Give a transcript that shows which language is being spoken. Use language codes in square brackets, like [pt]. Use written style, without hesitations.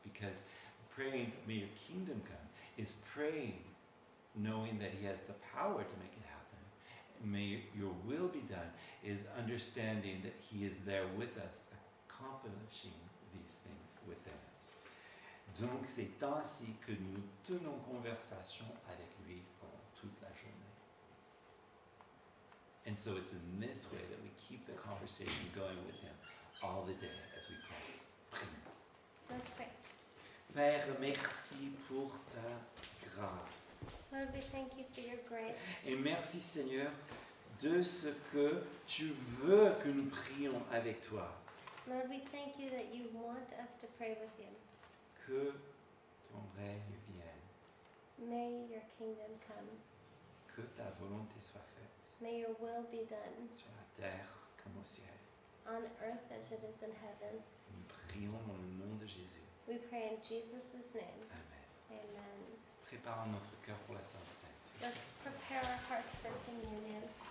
[en] Because praying, "May Your kingdom come," is praying, knowing that He has the power to make it happen. May Your will be done is understanding that He is there with us, accomplishing these things within us. [fr] Donc c'est ainsi que nous tenons conversation avec lui pendant toute la journée. [en] And so it's in this way that we keep the conversation going with Him all the day as we pray. [fr] Prions. [en] That's great. [fr] Père, merci pour ta grâce. [en] Lord, we thank You for Your grace. [fr] Et merci Seigneur de ce que tu veux que nous prions avec toi. [en] Lord, we thank You that You want us to pray with You. [fr] Que ton règne vienne, [en] May Your kingdom come. [fr] que ta volonté soit faite [en] May Your will be done [fr] sur la terre comme au ciel. [en] on earth as it is in heaven. [fr] Nous prions dans le nom de Jésus. [en] We pray in Jesus' name. Amen. Amen. [fr] Préparons notre cœur pour la Sainte Seine. [en] Let's prepare our hearts for communion.